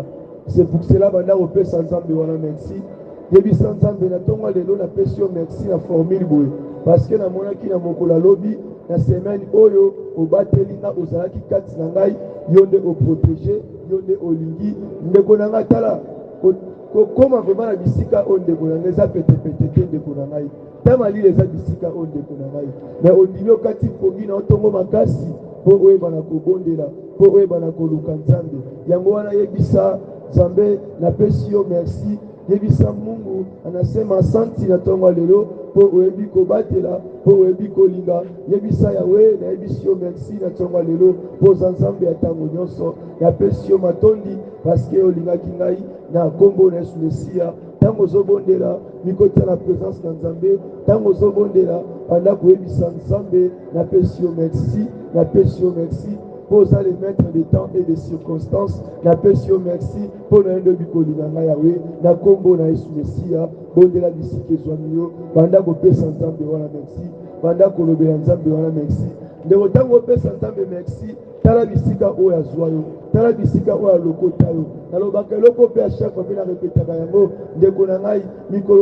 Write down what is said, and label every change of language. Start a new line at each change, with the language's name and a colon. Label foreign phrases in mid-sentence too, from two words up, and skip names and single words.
French: C'est pour cela
Lingala: banda kopesa Nzambe wana merci yebisa Nzambe na ntongo lelo napesi yo merci na formule boye
French: parce que
Lingala: namonaki na mokolo alobi na semaine oyo obateli nga ozalaki kati na ngai yo nde oprotege yo nde olingi ndeko na ngai tala kokoma vraimen na bisika oyo ndeko na ngai eza petepete te ndeko na ngai tamalili eza bisika oyo ndeko na ngai mais ondimi okati pongi na otongo makasi mpo oyeba na kobondela mpo oyeba na koluka Nzambe yango wana yebisa Nzambe napesi yo merci yebisa
Swahili: Mungu anasema
Lingala: asanti na ntongo lelo mpo oyebi kobatela mpo oyebi kolinga yebisa Yawe na yebisi yo merci na ntongo lelo mpo oza Nzambe ya ntango nyonso yapesi yo matondi parceke olingaki ngai na kombo na Yesu Mesia ntango ozobondela mikotia na présence na Nzambe ntango ozobondela panda koyebisa Nzambe napesi yo merci napesi yo merci
French: pour les maîtres des temps et des circonstances
Lingala: napesi yo merci pour na ndo bikolinga ngai Yawe na kombo na Yesu Mesia bondela bisika ezwami yo banda kopesa Nzambe wana merci banda kolobela Nzambe wana merci ndeko ntango opesa Nzambe merci tala bisika oyo azwa yo tala bisika oyo alokota yo nalobaka eloko mpe
French: a chaque fois
Lingala: mpe narepetaka yango ndeko na ngai mikolo